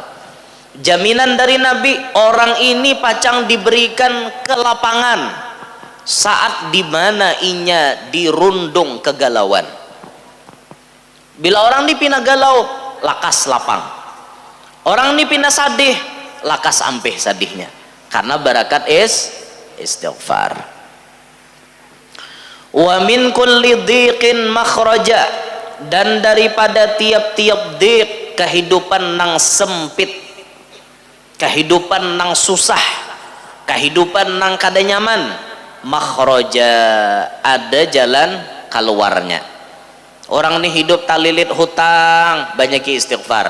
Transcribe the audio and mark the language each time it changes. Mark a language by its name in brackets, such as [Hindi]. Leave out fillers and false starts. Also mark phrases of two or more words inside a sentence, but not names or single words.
[Banjar] Jaminan dari Nabi, orang ini pacang diberikan kelapangan saat dimana inya dirundung kegalauan. Bila orang dipina galau, lakas lapang. Orang dipina sadih, lakas ampeh sadihnya. [Indonesian] Karena barakat istighfar. [Arabic] Wa min kulli dhiqin makhraja, [Indonesian] dan daripada tiap-tiap dhiq, kehidupan nang sempit, kehidupan nang susah, kehidupan nang kada nyaman, makhraja, ada jalan keluarnya. [Banjar] Orang ini hidup talilit hutang, banyak istighfar.